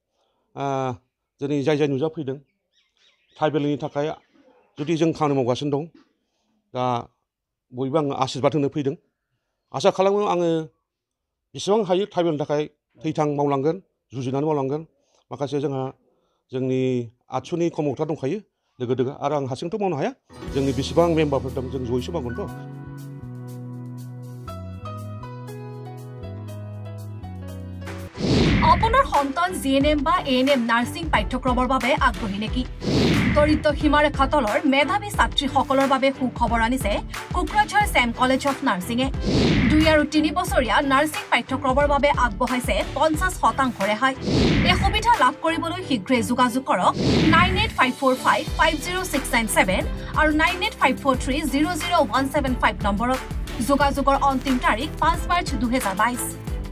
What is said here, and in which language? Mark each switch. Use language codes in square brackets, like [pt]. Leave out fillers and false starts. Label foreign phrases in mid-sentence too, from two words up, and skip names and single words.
[brx] दिनै जाय जाय नुजाफैदों ट्राइबेलनि थाखाय जुदि जों खामानि मावगासिनो दं दा बयबो आङो आशीर्बाद होनो फैदों आसा खालामो आङो बेसेबां हायो ट्राइबेलनि थाखाय थैथां मावलांगोन जुजिनानै मावलांगोन माखासे जोंहा जोंनि आतसुनि कमौथा दंखायो लोगो दोगो आरो आं हारसिंथ' मावनो हाया जोंनि बेसेबां मेम्बारफोर दं जों जयैसो मावगोनथ' [as] আপোনাৰ সন্তান জিএনএম বা এএনএম নাৰ্ছিং পাঠ্যক্ৰমৰ বাবে আগ্ৰহী নেকি দৰিদ্ৰ সীমাৰেখা তলৰ মেধাৱী ছাত্ৰীসকলৰ বাবে সুখবৰ আনিছে কোকৰাঝাৰ ছেম কলেজ অফ নাৰ্ছিঙে 2 আৰু 3 বছৰীয়া নাৰ্ছিং পাঠ্যক্ৰমৰ বাবে আগবঢ়াইছে 50% ৰেহাই এই সুবিধা লাভ কৰিবলৈ শীঘ্ৰেই যোগাযোগ কৰক 9854550697 আৰু 9854300175 নম্বৰত যোগাযোগৰ অন্তিম তাৰিখ 5 মাৰ্চ 2022